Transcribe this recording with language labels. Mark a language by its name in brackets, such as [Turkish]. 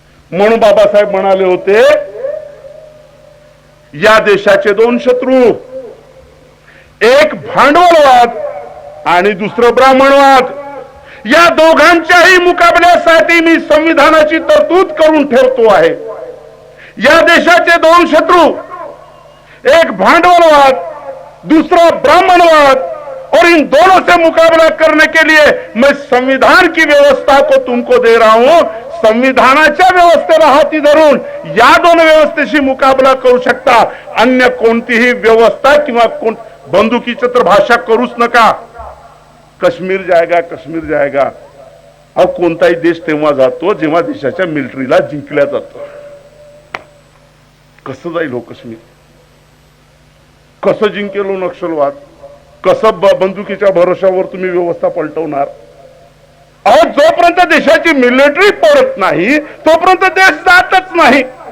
[Marathi] म्हणून बाबासाहेब म्हणाले होते, या देशाचे 2 शत्रू, एक भांडवलवाद आणि दुसरं ब्राह्मणवाद. या दोघांच्याही मुकाबल्यासाठी मी संविधानाची तरतूद करून ठेवतो आहे. या देशाचे 2 शत्रु, एक भांडवलवाद, [Hindi] दूसरा ब्राह्मणवाद, और इन दोनों से मुकाबला करने के लिए मैं संविधान की व्यवस्था को तुमको दे रहा हूं. [Marathi] संविधानाच्या व्यवस्थेला हाती धरून या 2 व्यवस्थेशी मुकाबला करू शकता. अन्य कोणतीही व्यवस्था किंवा बंदुकीची तर भाषा करूच नका. [Hindi] काश्मीर जाएगा, काश्मीर जाएगा. [Marathi] कोणताही देश तेव्हा जातो जेव्हा देशाच्या मिलिटरीला जिंकल्या जातो. कसं जाईल हो काश्मीर? कसं जिंकेल हो नक्षलवाद? कसं बंदुकीच्या भरोशावर तुम्ही व्यवस्था पलटवणार? अहो, जोपर्यंत देशाची मिलिटरी पडत नाही तोपर्यंत देश जातच नाही.